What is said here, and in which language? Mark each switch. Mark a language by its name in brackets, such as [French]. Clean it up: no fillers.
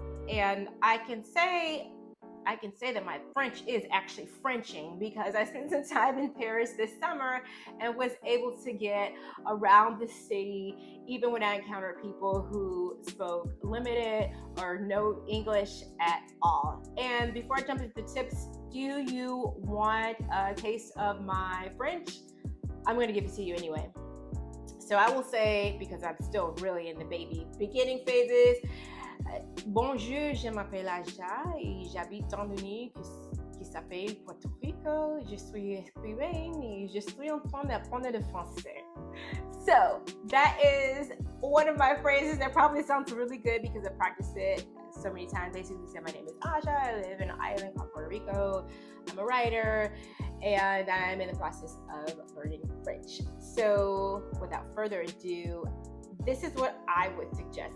[English] And I can say that my French is actually Frenching because I spent some time in Paris this summer and was able to get around the city even when I encountered people who spoke limited or no English at all. And before I jump into the tips, do you want a taste of my French? I'm going to give it to you anyway. So I will say, because I'm still really in the baby beginning phases, [French] bonjour, je m'appelle Aja et j'habite en Uni qui s'appelle Puerto Rico. Je suis écrivaine et je suis en train d'apprendre le français. [English] So that is one of my phrases that probably sounds really good because I practiced it so many times. Basically said, my name is Aja, I live in an island called Puerto Rico, I'm a writer, and I'm in the process of learning French. So without further ado, this is what I would suggest.